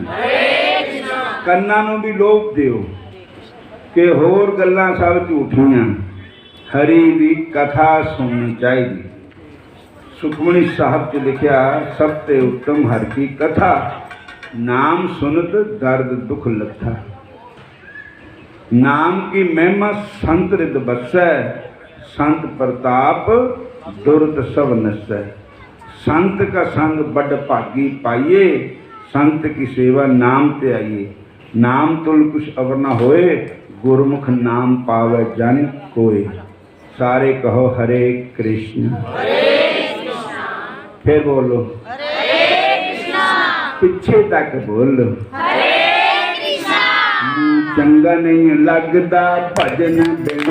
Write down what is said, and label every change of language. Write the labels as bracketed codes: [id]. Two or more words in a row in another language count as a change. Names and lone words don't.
[pa] ਕੰਨਾਂ ਨੂੰ ਵੀ ਲੋਭ ਦਿਓ ਕਿ ਹੋਰ ਗੱਲਾਂ ਸਭ ਝੂਠੀਆਂ, ਹਰੀ ਦੀ ਕਥਾ ਸੁਣਨੀ ਚਾਹੀਦੀ। ਸੁਖਮਨੀ ਸਾਹਿਬ 'ਚ ਲਿਖਿਆ ਸਭ ਤੇ ਉੱਤਮ ਹਰ ਕੀ ਕਥਾ, ਨਾਮ ਸੁਨਤ ਦਰਦ ਦੁਖ ਲੱਥਾ। [hi] नाम की महिमा संत रिद बसै, संत प्रताप दुर्द सब नसै। संत का संग बड़ भागी पाइए, संत की सेवा नाम ते आइए। नाम तुल कुछ अवर न होए, गुरमुख नाम पावे जन कोय। सारे कहो हरे कृष्ण। फिर बोलो पीछे तक बोलो चंगा नहीं लगता भजन बिना।